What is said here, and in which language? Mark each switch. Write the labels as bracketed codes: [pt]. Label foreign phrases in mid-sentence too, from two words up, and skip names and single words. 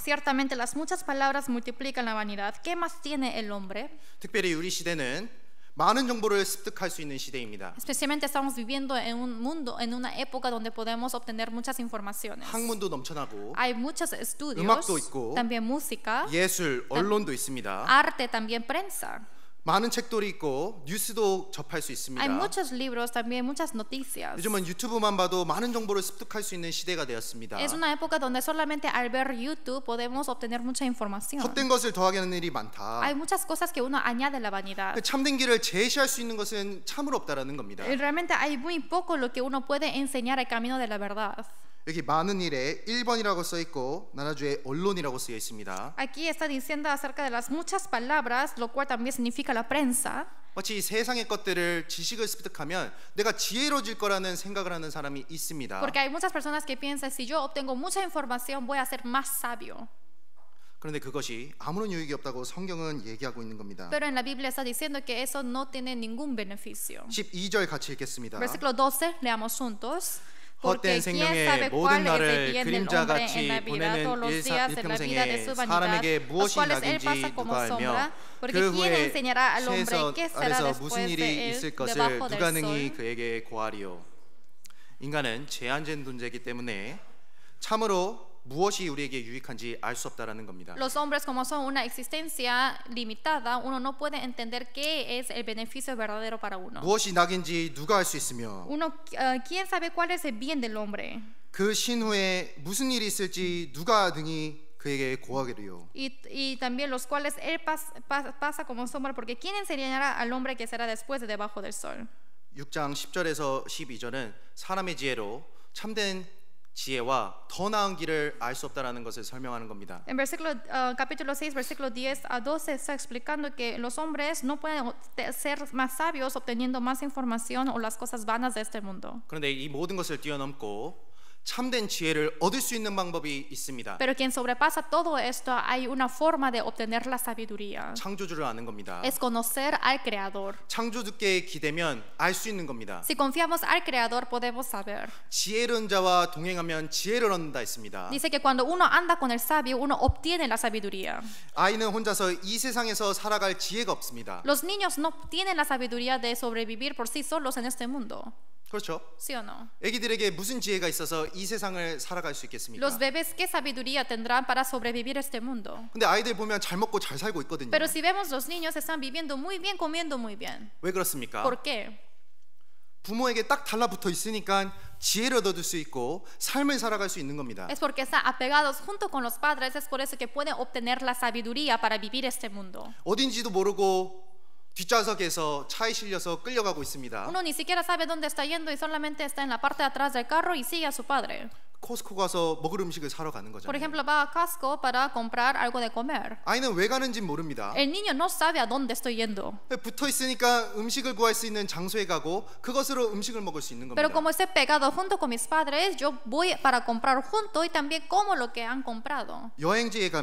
[es] Ciertamente las muchas palabras multiplican la vanidad. ¿Qué más tiene el hombre? [ko] 특별히 우리 시대는 많은 정보를 습득할 수 있는 시대입니다. [es] Especialmente estamos viviendo en un mundo, en una época donde podemos obtener muchas informaciones. [ko] 학문도 넘쳐나고 [es] Hay muchos estudios, [ko] 음악도 있고, [es] también música, [ko] 예술, 언론도 있습니다. [es] arte, también prensa. [ko] 많은 책들이 있고 뉴스도 접할 수 있습니다. [es] Hay muchos libros, también muchas noticias. [ko] 요즘은 유튜브만 봐도 많은 정보를 습득할 수 있는 시대가 되었습니다. [es] Es una época donde solamente al ver YouTube podemos obtener mucha información. [ko] 헛된 것을 더하게 하는 일이 많다. [es] Hay muchas cosas que uno añade a la vanidad. [ko] 그 참된 길을 제시할 수 있는 것은 참으로 없다라는 겁니다. [es] Realmente hay muy poco lo que uno puede enseñar el camino de la verdad. [ko] 여기 많은 일에 1번이라고 써 있고 나라주에 언론이라고 쓰여 있습니다. [es] Aquí está diciendo acerca de las muchas palabras, lo cual también significa la prensa. [ko] 마치 이 세상의 것들을 지식을 습득하면 내가 지혜로워질 거라는 생각을 하는 사람이 있습니다. [es] Porque hay muchas personas que piensan, si yo obtengo mucha información, voy a ser más sabio. [ko] 그런데 그것이 아무런 유익이 없다고 성경은 얘기하고 있는 겁니다. [es] Pero en la Biblia está diciendo que eso no tiene ningún beneficio. [ko] 12절 같이 읽겠습니다. [es] Versículo 12, leamos juntos. [ko] 헛된 [es] Porque quién [ko] 생명의 [es] sabe [ko] 모든 [es] cuál es el [ko] 날을 [es] bien del [ko] 그림자 [es] hombre [ko] 같이 [es] en la vida, todos los días de la vida de [ko] 일평생에 [es] su vanidad, [ko] 사람에게 [es] los [ko] 무엇이 [es] cuales él [ko] 낙인지 [es] pasa como [ko] 누가 [es] sombra. [ko] 알며 [es] Porque [ko] 그 [es] quién [ko] 후에 [es] enseñará al hombre [ko] 세상 [es] qué será [ko] 아래서 [es] después [ko] 무슨 [es] de [ko] 일이 [es] él [ko] 있을 것을 [es] debajo [ko] 누가 [es] del [ko] 능히 [es] sol. [ko] 그에게 고하리요. 인간은 제한된 존재이기 때문에 참으로 무엇이 우리에게 유익한지 알 수 없다라는 겁니다. [es] Los hombres, como son una existencia limitada, uno no puede entender qué es el beneficio verdadero para uno. [ko] 무엇이 낙인지 누가 알 수 있으며 [es] Uno, ¿quién sabe cuál es el bien del hombre? [ko] 그 신후에 무슨 일이 있을지 누가 능히 그에게 고하리요. [es] Y también los cuales él pasa como sombra, porque ¿quién enseñará al hombre que será después de debajo del sol? [ko] 6장 10절에서 12절은 사람의 지혜로 참된 지혜와 더 나은 길을 알 수 없다라는 것을 설명하는 겁니다. [es] En capítulo 6, versículo 10 a 12 está explicando que los hombres no pueden ser más sabios obteniendo más información o las cosas vanas de este mundo. [ko] 그런데 이 모든 것을 뛰어넘고 참된 지혜를 얻을 수 있는 방법이 있습니다. [es] Pero quien sobrepasa todo esto, hay una forma de obtener la sabiduría. [ko] 창조주를 아는 겁니다. [es] Es conocer al Creador. [ko] 창조주께 기대면 알 수 있는 겁니다. [es] Si confiamos al Creador, podemos saber. [ko] 지혜로운 자와 동행하면 지혜를 얻는다 했습니다. [es] Dice que cuando uno anda con el sabio, uno obtiene la sabiduría. [ko] 아이는 혼자서 이 세상에서 살아갈 지혜가 없습니다. [es] Los niños no tienen la sabiduría de sobrevivir por sí solos en este mundo. [ko] 그렇죠? [es] ¿Sí o no? [ko] 아기들에게 무슨 지혜가 있어서 이 세상을 살아갈 수 있겠습니까? [es] Los bebés, ¿qué sabiduría tendrán para sobrevivir este mundo? [ko] 근데 아이들 보면 잘 먹고 잘 살고 있거든요. [es] Pero si vemos los niños están viviendo muy bien, comiendo muy bien. [ko] 왜 그렇습니까? [es] ¿Por qué? [ko] 부모에게 딱 달라붙어 있으니까 지혜를 얻을 수 있고 삶을 살아갈 수 있는 겁니다. [es] Es porque están apegados junto con los padres, es por eso que pueden obtener la sabiduría para vivir este mundo. [ko] 어딘지도 모르고 뒷좌석에서 차에 실려서 끌려가고 있습니다. [es] Uno ni siquiera sabe dónde está yendo y solamente está en la parte de atrás del carro y sigue a su padre. [ko] 코스코 가서 먹을 음식을 사러 가는 [es] Por [ko] 거잖아요. [es] ejemplo, va a Costco para comprar algo de comer. [ko] 아이는 왜 가는지 모릅니다. [es] El niño no sabe a dónde estoy yendo. [ko] 붙어 있으니까 음식을 구할 수 있는 장소에 가고 그것으로 음식을 먹을 수 있는 [es] Pero [ko] 겁니다. [es] como estoy pegado junto con mis padres, yo voy para comprar junto y también como lo que han comprado.